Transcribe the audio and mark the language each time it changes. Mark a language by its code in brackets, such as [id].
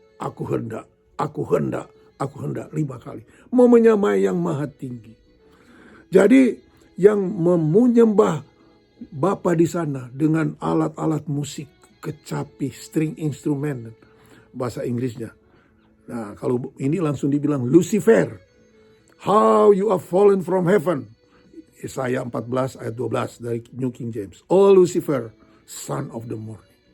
[id] Aku hendak 5 kali. Mau menyamai yang maha tinggi. Jadi yang menyembah Bapa di sana dengan alat-alat musik, kecapi, string instrumen, bahasa Inggrisnya. Nah, kalau ini langsung dibilang Lucifer. [en] How you are fallen from heaven. [id] Yesaya 14 ayat 12 dari New King James. [en] Oh Lucifer, son of the morning.